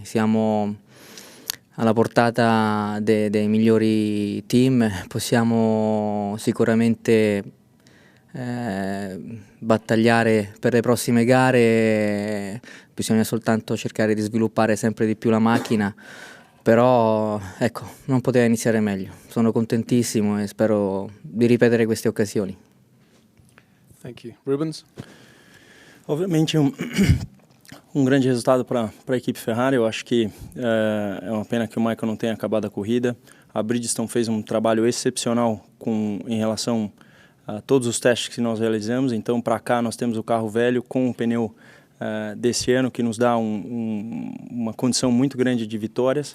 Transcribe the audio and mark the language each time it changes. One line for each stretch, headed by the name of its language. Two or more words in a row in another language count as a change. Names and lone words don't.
Italian: Siamo alla portata dei migliori team, possiamo sicuramente battagliare per le prossime gare, bisogna soltanto cercare di sviluppare sempre di più la macchina, però ecco, non poteva iniziare meglio. Sono contentissimo e spero di ripetere queste occasioni.
English: Thank you.
Portuguese: Rubens? Ovviamente um grande resultado para a equipe Ferrari. Eu acho que é uma pena que o Michael não tenha acabado a corrida. A Bridgestone fez um trabalho excepcional em relação a todos os testes que nós realizamos. Então, para cá, nós temos o carro velho com o pneu desse ano, que nos dá uma condição muito grande de vitórias.